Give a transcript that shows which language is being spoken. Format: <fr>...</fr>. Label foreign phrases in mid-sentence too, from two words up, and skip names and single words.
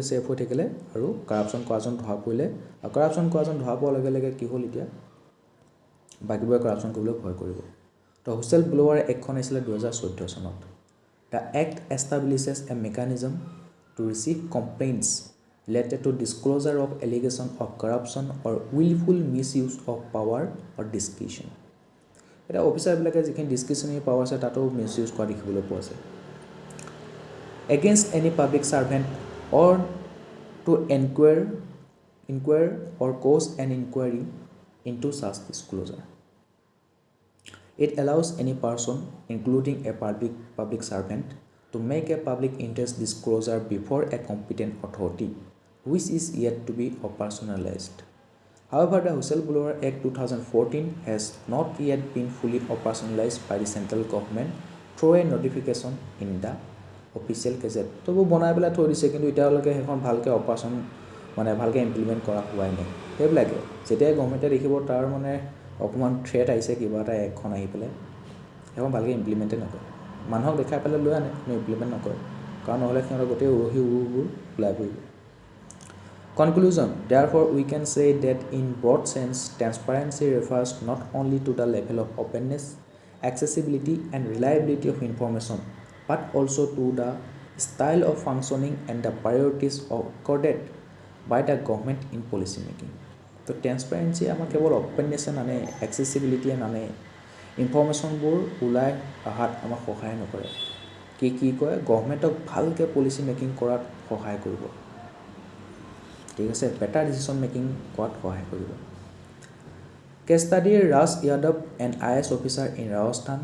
<as>ছেফ হৈ থাকিলে আৰু কৰাপশ্যন কৰাজন ধৰা পৰিলে আৰু কৰাপশ্যন কৰাজন ধৰা পোৱাৰ লগে লগে কি হ'ল এতিয়া বাকীবোৰে কৰাপশ্যন কৰিবলৈ ভয় কৰিব তো</as> <en>whistle blower actখন</en> <as>আহিছিলে 2014 চনত</as> <en>the act establishes a mechanism to receive complaints related to disclosure of allegation of corruption or willful misuse of power or discretion.</en> <as>এটা অফিচাৰবিলাকে যিখিনি ডিছক্ৰিশ্যনেৰী পাৱাৰ আছে তাতো মিছইউজ কৰা দেখিবলৈ পোৱা যায়</as> <en>against any public servant or to inquire or cause an inquiry into such disclosure. It allows any person, including a public servant, to make a public interest disclosure before a competent authority which is yet to be operationalized. However, the Whistleblower Act 2014 has not yet been fully operationalized by the central government through a notification in the official gazette.</en> <as>তো বনাই পেলাই থৈ দিছে কিন্তু এতিয়ালৈকে সেইখন ভালকৈ অপাৰেশ্যন মানে ভালকৈ ইমপ্লিমেণ্ট কৰা হোৱাই নাই সেইবিলাকে যেতিয়া গভৰ্ণমেণ্টে দেখিব তাৰ মানে অকণমান থ্ৰেট আহিছে কিবা এটা একখন আহি পেলাই সেইখন ভালকৈ ইমপ্লিমেণ্টে নকৰে মানুহক দেখাই পেলাই লৈ আনে কিন্তু ইমপ্লিমেণ্ট নকৰে কাৰণ নহ'লে সিহঁতৰ গোটেই উৰহি উৰুবোৰ ওলাই পৰিব Conclusion.</as> <en>Therefore, we can say that in broad sense, transparency refers not only to the level of openness, accessibility and reliability of information, but also to the style of functioning and the priorities accorded by the government in policy making.</en> <as>So, transparency আমাক কেৱল openness নানে, accessibility নানে, informationবোৰ ওলাই অহাত আমাক সহায় নকৰে। কি কয় গভৰ্ণমেণ্টক ভালকৈ পলিচি মেকিং কৰাত সহায় কৰিব। ঠিক আছে</as> <en>better decision making</en> <as>কৰাত সহায় কৰিব</as> <en>case studyৰ</en> <as>ৰাজ যাদৱ</as> <en>and IAS officer in Rajasthan</en>